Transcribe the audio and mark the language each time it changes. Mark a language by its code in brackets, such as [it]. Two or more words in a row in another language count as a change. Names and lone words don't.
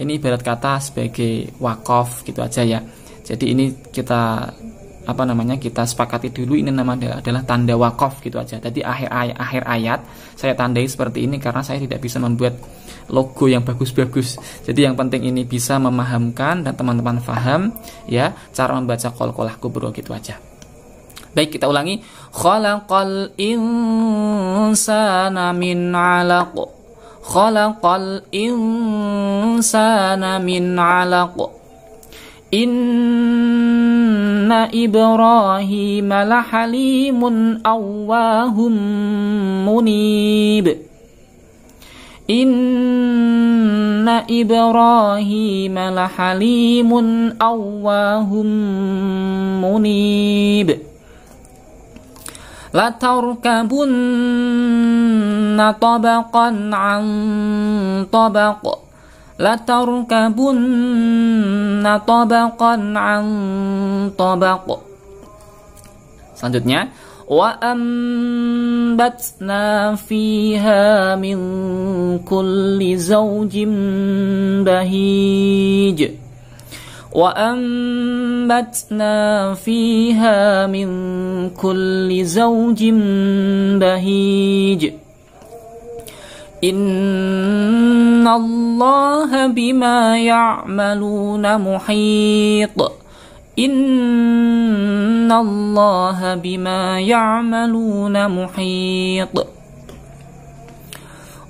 [id] Ini ibarat kata sebagai waqaf gitu aja ya. Jadi ini kita kita sepakati dulu, ini namanya adalah tanda waqaf gitu aja. Jadi akhir ayat saya tandai seperti ini karena saya tidak bisa membuat logo yang bagus-bagus. Jadi yang penting ini bisa memahamkan dan teman-teman paham cara membaca [ar] قلقلة كبرى [id] gitu aja. Baik, kita ulangi. [ar] خلق الإنسان من علق. خلق الإنسان من علق. إن إبراهيم لحليم أواه منيب. إن إبراهيم لحليم أواه منيب. لتركبن طبقا عن طبق. لتركبن طبقا عن طبق. [id] Selanjutnya, [ar] وأنبتنا فيها من كل زوج بهيج. وأنبتنا فيها من كل زوج بهيج. إن الله بما يعملون محيط. إن الله بما يعملون محيط.